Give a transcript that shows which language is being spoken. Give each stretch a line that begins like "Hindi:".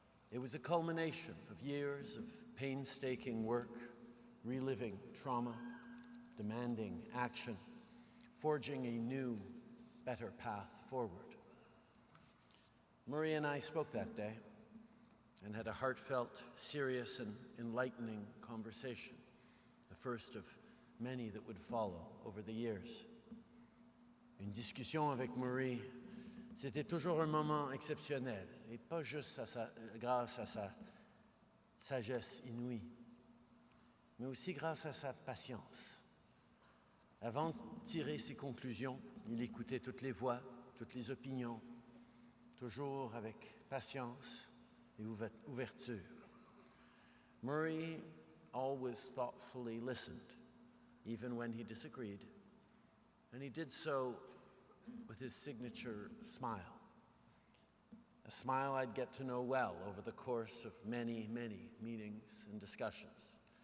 English: It was a culmination of years of painstaking work, reliving trauma, demanding action, forging a new, better path forward. Murray and I spoke that day and had a heartfelt, serious, and enlightening conversation, the first of many that would follow over the years.
French: Une discussion avec Murray, c'était toujours un moment exceptionnel, et pas juste grâce à sa sagesse inouïe, mais aussi grâce à sa patience. Avant de tirer ses conclusions, il écoutait toutes les voix, toutes les opinions, toujours avec patience et ouverture.
English: Murray always thoughtfully listened, even when he disagreed, and he did so with his signature smile. A smile I'd get to know well over the course of many, many meetings and discussions.